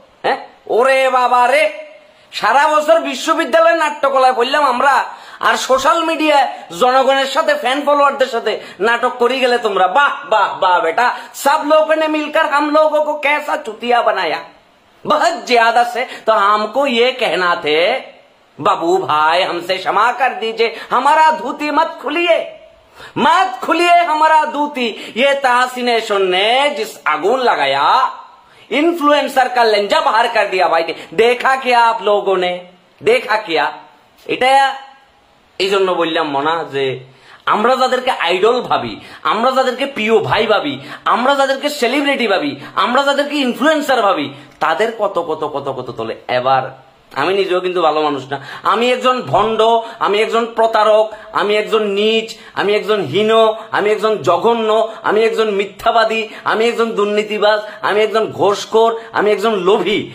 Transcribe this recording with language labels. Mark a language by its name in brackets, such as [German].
[Bangla] হ্যাঁ, ওরে বাবা রে, সারা বছর বিশ্ববিদ্যালয়ের নাট্যকলায় পড়লাম আমরা, আর সোশ্যাল মিডিয়ায় জনগণের সাথে ফ্যান ফলোয়ারদের সাথে নাটক করে গেলে তোমরা। বাহ বাহ বাহ বেটা, [Hindi] সব लोगों ने मिलकर हम लोगों को कैसा चुतिया बनाया, बहुत ज्यादा से। तो हमको ये कहना थे बाबू भाई हमसे क्षमा कर दीजिए, हमारा धोती मत खुलिए हमारा धोती। ये तहसीन ने जिस आगुन लगाया, इन्फ्लुएंसर का लेंजा बाहर कर दिया भाई। देखा क्या आप लोगों ने, देखा क्या? [Bangla] এটা এই জন্য বললাম মনা যে আমরা যাদেরকে আইডল ভাবি, আমরা যাদেরকে প্রিয় ভাই ভাবি, আমরা যাদেরকে সেলিব্রিটি ভাবি, আমরা যাদেরকে ইনফ্লুয়েন্সার ভাবি, তাদের কত কত কত কত তোলে। এবার আমি নিজেও কিন্তু ভালো মানুষ না, আমি একজন ভণ্ড, আমি একজন প্রতারক, আমি একজন নীচ, আমি একজন হীন, আমি একজন জঘন্য, আমি একজন মিথ্যাবাদী, আমি একজন দুর্নীতিবাজ, আমি একজন ঘোষখোর, আমি একজন লোভী।